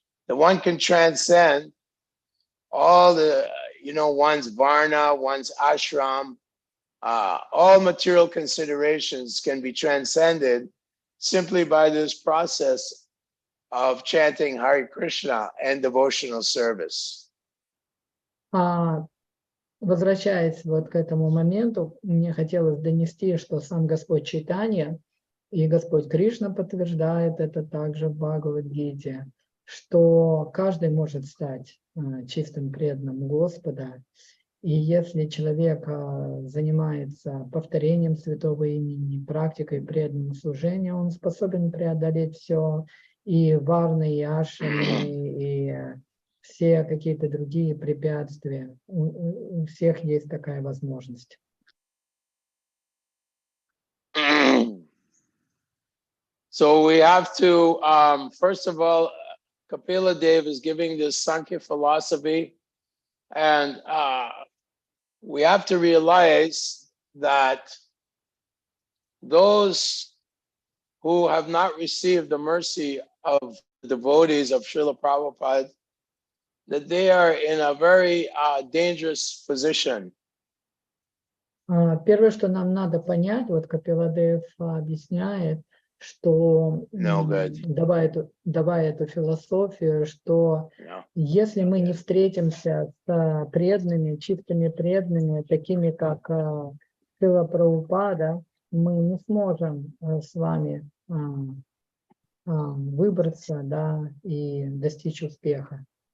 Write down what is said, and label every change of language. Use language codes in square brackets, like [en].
[en] The one can transcend all the, one's varna, one's ashram, all material considerations can be transcended simply by this process of chanting Hare Krishna and devotional service. [ru] Возвращаясь вот к этому моменту, мне хотелось донести, что сам Господь Чайтанья и Господь Кришна подтверждает это также в Бхагавад-гите, что каждый может стать чистым преданным Господа. И если человек занимается повторением святого имени, практикой преданного служения, он способен преодолеть все, и варны, и ашрами, и все какие-то другие препятствия. У всех есть такая возможность. [en] So we have to, first of all, Kapila Dev is giving this Sankhya philosophy, and we have to realize that those who have not received the mercy of the devotees of Srila Prabhupada, that they are in a very dangerous position. [ru] Первое, что нам надо понять, вот Капиладев объясняет, что, давая эту философию, что если мы не встретимся с преданными, чистыми преданными, такими как Шрила Прабхупада, мы не сможем с вами выбраться, да, и достичь успеха.